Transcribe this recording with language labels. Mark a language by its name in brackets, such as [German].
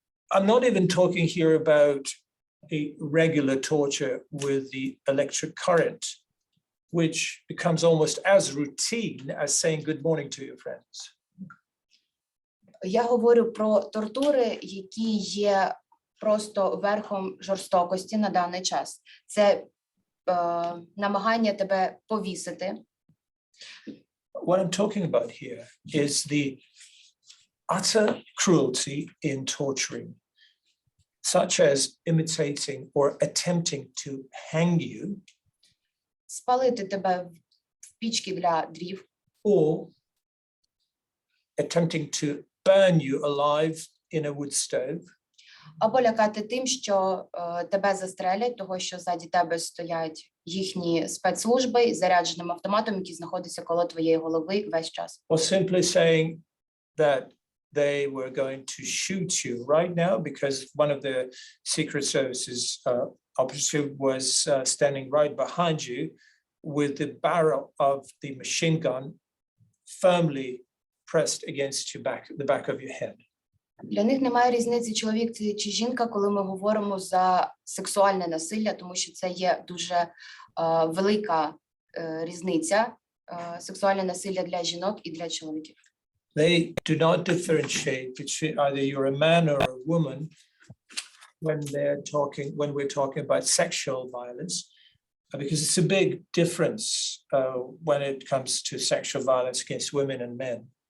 [English] I'm not even talking here about a regular torture with the electric current, which becomes almost as routine as saying good morning to your friends. [Ukrainian] Я говорю про тортури, які є просто верхом жорстокості на даний час. Це намагання тебе повісити. [English] What I'm talking about here is the utter cruelty in torturing, such as imitating or attempting to hang you, [Ukrainian] Спалити тебе в пічки для дрів, [English] or attempting to burn you alive in a wood stove, [Ukrainian] або лякати тим, що тебе застрелять, того, що ззаді тебе стоять їхні спецслужби з зарядженим автоматом, які знаходяться коло твоєї голови весь час. [English] or simply saying that they were going to shoot you right now because one of the Secret Services operative was standing right behind you with the barrel of the machine gun firmly pressed against the back of your head. [Ukrainian] Для них немає різниці, чоловік це чи жінка, коли ми говоримо за сексуальне насилля, тому що це є дуже велика різниця, сексуальне насилля для жінок і для чоловіків. [English] They do not differentiate between either you're a man or a woman when we're talking about sexual violence, because it's a big difference when it comes to sexual violence against women and men.